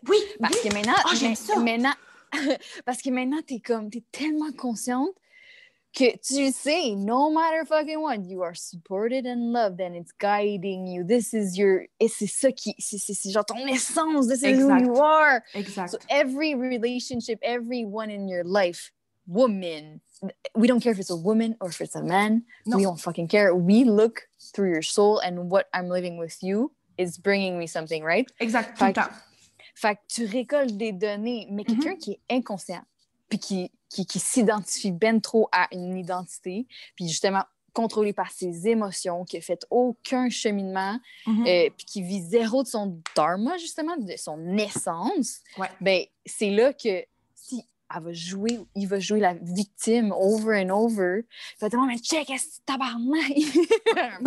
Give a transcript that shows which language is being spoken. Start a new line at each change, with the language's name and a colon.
French: Oui, parce que maintenant, j'aime ça.
English: parce que maintenant, t'es tellement consciente que tu sais, no matter fucking what, you are supported and loved and it's guiding you.
French: This is et c'est ça c'est genre ton essence.
English: This is who you are.
French: Exact.
English: So every relationship, everyone in your life, woman, we don't care if it's a woman or if it's a man. No. We don't fucking care. We look through your soul and what I'm living with you is bringing me something, right?
French: Exact, tout le temps. Fait que tu récoltes des données, mais quelqu'un qui est inconscient, puis qui s'identifie ben trop à une identité, puis justement contrôlé par ses émotions, qui a fait aucun cheminement, puis qui vit zéro de son dharma, justement, de son essence, ben c'est là que si il va jouer la victime over and over, il va dire « mais check, est-ce que tabarnak! »